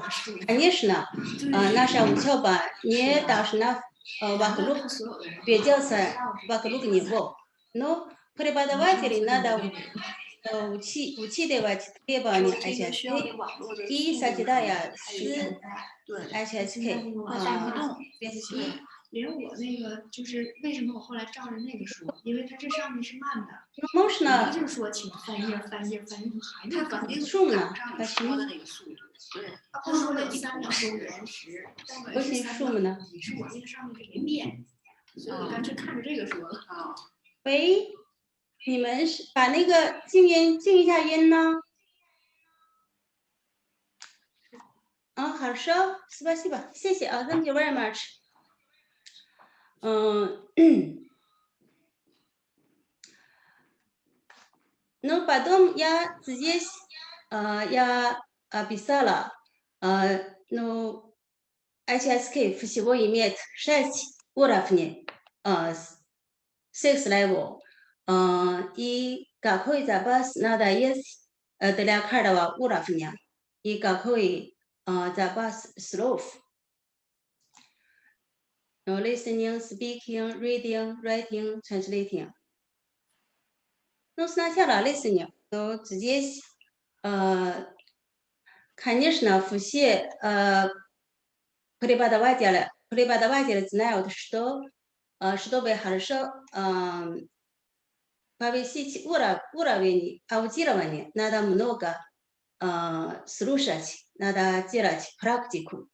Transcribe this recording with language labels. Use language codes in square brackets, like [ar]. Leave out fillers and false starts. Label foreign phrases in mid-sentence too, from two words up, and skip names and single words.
[ru] Конечно, наша учеба не должна двигаться вокруг него, но преподавателей надо учитывать требования HSK и сочетая с HSK. [zh] 连我那个就是为什么我后来照着那个说，因为它这上面是慢的， [ru] можно [zh] 就是说请翻页，还是它肯定顺了，它说的那个速度，对，他说的3秒钟延时，不是顺呢，是我那个上面是没变，所以我干脆看着这个说了啊。喂，你们把那个静一下音呢？ [ru] хорошо, спасибо, [zh] 谢谢啊 [en] ，Thank you very much. [ru] Но потом я здесь я писала, ну, HSK всего имеет 6 уровней, 6 level, и какой запас надо есть для каждого уровня, и какой запас слов. [en] Listening, speaking, reading, writing, translating. [ru] Ну, сначала listening, то здесь конечно, все преподаватели знают, что чтобы хорошо повысить уровень аудирования, надо много слушать, надо делать практику.